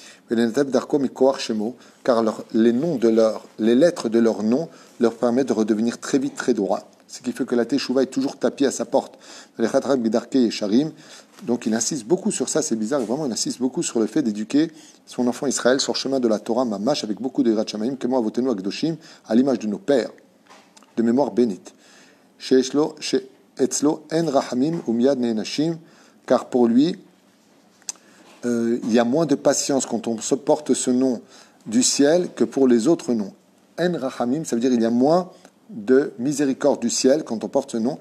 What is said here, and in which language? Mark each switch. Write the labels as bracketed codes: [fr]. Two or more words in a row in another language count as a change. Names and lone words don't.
[fr] Car les lettres de leur nom leur permettent de redevenir très vite très droits. Ce qui fait que la Teshuvah est toujours tapie à sa porte. Donc il insiste beaucoup sur ça, c'est bizarre, vraiment il insiste beaucoup sur le fait d'éduquer son enfant Israël sur le chemin de la Torah, mamash, avec beaucoup de [he] יראת שמים, כמו אבותינו הקדושים, [fr] à l'image de nos pères, de mémoire bénite. [he] שאצלו אין רחמים ומיד נענשים, [fr] car pour lui, il y a moins de patience quand on se porte ce nom du ciel que pour les autres noms. [he] אין רחמים, [fr] ça veut dire il y a moins de miséricorde du ciel quand on porte ce nom.